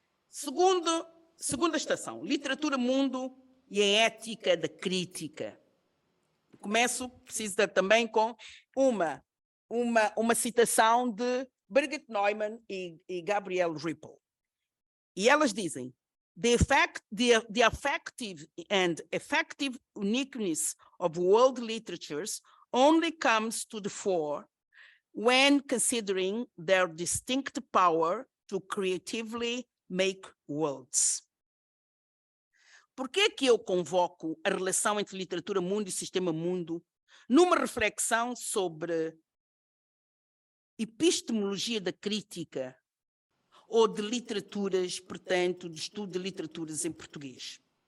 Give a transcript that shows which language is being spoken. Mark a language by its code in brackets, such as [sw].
[pt] Segunda estação, literatura, mundo e a ética da crítica. Preciso também com uma citação de Birgit Neumann e Gabriel Ripoll. E elas dizem, [en] the affective and effective uniqueness of world literatures only comes to the fore when considering their distinct power to creatively make worlds. [pt] Por que que eu convoco a relação entre literatura mundo e sistema mundo numa reflexão sobre epistemologia da crítica ou de literaturas, portanto, de estudo de literaturas em português?